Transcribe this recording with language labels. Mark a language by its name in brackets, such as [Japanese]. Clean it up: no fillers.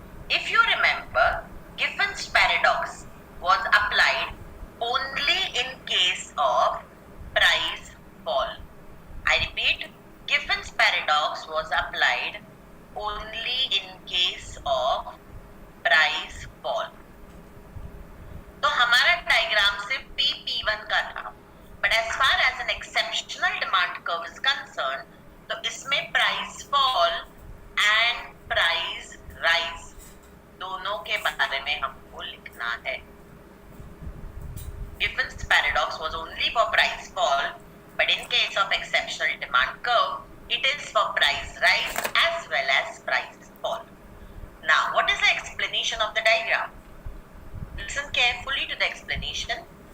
[English] If you remember, Giffin's paradox was applied only in case of price fall. I repeat, Giffin's paradox was applied only in case of price fall. [Hindi] तो हमारा diagram सिर्फ P1 का था, [English] but as far as an exception curve is concerned, [Hindi] तो इसमें [English] price fall and price rise [Hindi] दोनों के बारे में हमको लिखना है. [English] Giffen's paradox was only for price fall, but in case of exceptional demand curve, it is for price rise as well as price fall. Now, what is the explanation of the diagram? Listen carefully to the explanation.